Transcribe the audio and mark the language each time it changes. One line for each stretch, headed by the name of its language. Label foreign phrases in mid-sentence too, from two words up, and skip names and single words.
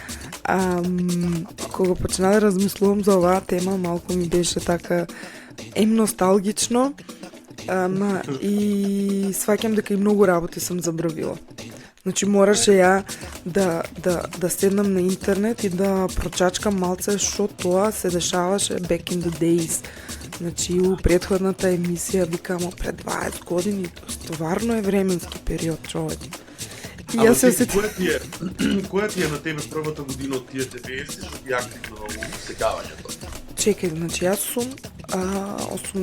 Macedonian: Кога почна да размислувам за оваа тема, малку ми беше така носталгично, и сваќам дека и многу работи сум забравила. Значи мораше ја да седнам на интернет и да прочачкам малце што тоа се дешаваше
English: back in the days.
Macedonian: Значи у претходната емисија викамо пред 20 години, стварно е временски период, човек. Ама која ти е на тебе првата година од тие 90 што ти активно во усекавањето? Чекај, значи јас сум 88.